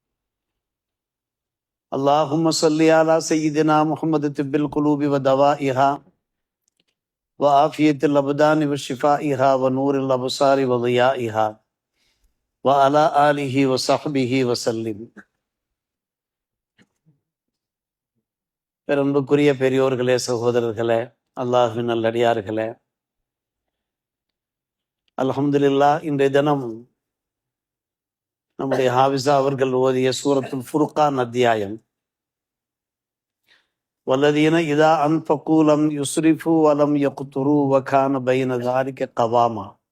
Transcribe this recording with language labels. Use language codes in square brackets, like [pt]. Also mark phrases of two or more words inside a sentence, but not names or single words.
[ar] اللهم صل على سيدنا محمد طب القلوب ودوائها وعافية الأبدان وشفائها ونور الأبصار وضيائها وعلى آله وصحبه وسلم. [ta] பெரும்புக்குரிய பெரியோர்களே, சகோதரர்களே, அல்லாஹ்வின் நல்லடியார்களே, அல்ஹம்துலில்லாஹ். இன்றைய தினம் நம்முடைய ஹாஃபிஸா அவர்கள் ஓதிய சூரத்துல் ஃபுர்கான் அத்தியாயம் [ar] والذين إذا أنفقوا لم يسرفوا ولم يقتروا وكان بين ذلك قواما.